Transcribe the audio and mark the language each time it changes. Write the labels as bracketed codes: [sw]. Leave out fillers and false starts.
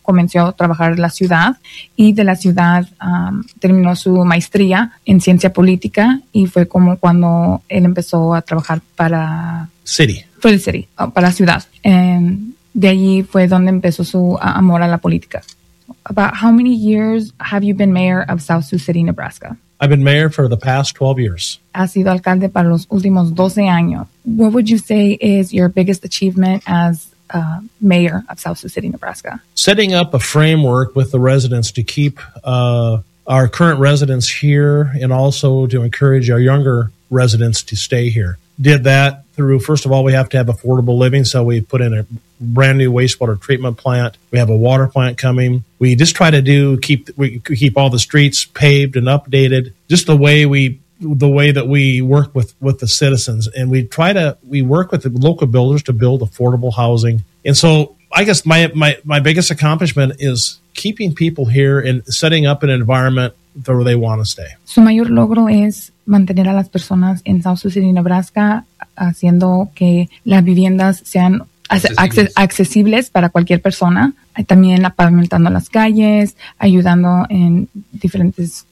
[es] Comenzó a trabajar en la ciudad. Y de la ciudad terminó su maestría en ciencia política. Y fue como cuando él empezó a trabajar para... [en] City. For the city. Oh, [es] para la ciudad. De allí fue donde empezó su amor a la política. [en] About how many years have you been mayor of South Sioux City, Nebraska? I've been mayor for the past 12 years. [es] Ha sido alcalde para los últimos 12 años. [en] What would you say is your biggest achievement as mayor of South Sioux City, Nebraska? Setting up a framework with the residents to keep our current residents here and also to encourage our younger residents to stay here. Did that through, first of all, we have to have affordable living, so we put in a brand new wastewater treatment plant. We have a water plant coming. We just try to keep all the streets paved and updated, just the way that we work with the citizens. And we work with the local builders to build affordable housing. And so I guess my biggest accomplishment is keeping people here and setting up an environment where they want to stay. [es] Su mayor logro es mantener a las personas en South Sioux City, Nebraska, haciendo que las viviendas sean accesibles para cualquier persona, también pavimentando las calles, ayudando en diferentes...